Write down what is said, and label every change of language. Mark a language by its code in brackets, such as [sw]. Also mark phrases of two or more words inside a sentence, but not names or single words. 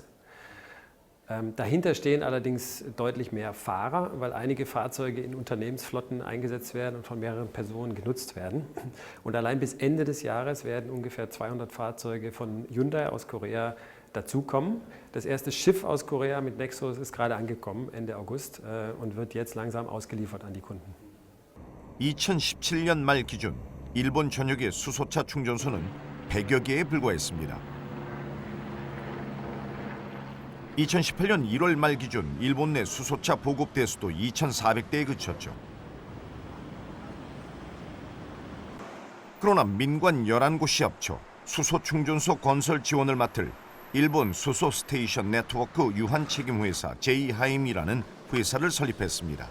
[de] Dahinter stehen allerdings deutlich mehr Fahrer, weil einige Fahrzeuge in Unternehmensflotten eingesetzt werden und von mehreren Personen genutzt werden. Und allein bis Ende des Jahres werden ungefähr 200 Fahrzeuge von Hyundai aus Korea dazukommen. Das erste Schiff aus Korea mit Nexus ist gerade angekommen, Ende August, und wird jetzt langsam ausgeliefert an die Kunden. [ko] 2017년 말 기준 일본 전역의 수소차 충전소는 100여 개에 불과했습니다. 2018년 1월 말 기준 일본 내 수소차 보급 대수도 2,400대에 그쳤죠. 그러나 민관 11곳이 합쳐 수소 충전소 건설 지원을 맡을 일본 수소 스테이션 네트워크 유한 책임 회사 제이하임이라는 회사를 설립했습니다.